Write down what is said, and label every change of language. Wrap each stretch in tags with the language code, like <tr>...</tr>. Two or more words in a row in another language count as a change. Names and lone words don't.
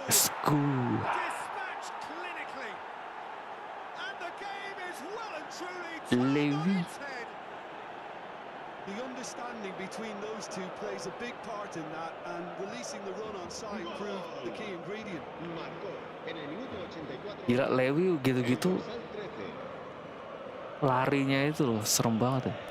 <en>Let's go. Dispatched clinically. And the game is well and truly turned Levi. on its head. The understanding between those two plays a big part in that, and releasing the run on side proved the key ingredient.</en> <es>Marcó en el minuto 84.</es> <id>Gila, Lewi gitu-gitu</id> <es>El dorsal 13.</es> <id>larinya itu loh serem banget ya.</id>